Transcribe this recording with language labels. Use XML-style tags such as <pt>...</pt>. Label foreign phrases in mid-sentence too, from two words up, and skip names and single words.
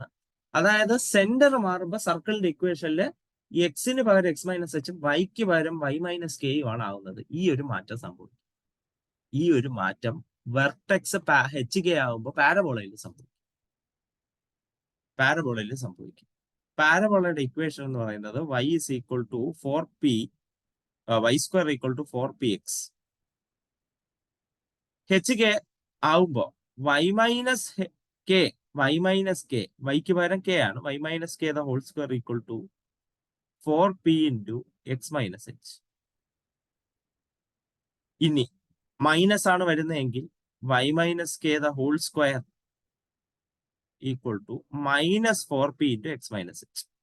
<ml>അതായത് സെന്റർ മാറുമ്പോൾ സർക്കിളിന്റെ ഇക്വേഷനിൽ എക്സിന് പകരം x - h ഉം വൈക്ക് പകരം y - k യും ആണ് ആവുന്നത്. ഈ ഒരു മാറ്റം സംഭവിക്കും. ഈ ഒരു മാറ്റം വെർട്ടെക്സ് HK ആവുമ്പോൾ പാരബോളയിൽ സംഭവിക്കും. പാരബോളയുടെ ഇക്വേഷൻ എന്ന് പറയുന്നത് y = 4p y² = 4px. HK ആവുമ്പോ y - k വൈക്ക് പകരം k ആണ്. y - k² = 4p × x - h. ഇനി മൈനസ് ആണ് വരുന്നതെങ്കിൽ y - k² = -4p × x - h.</ml>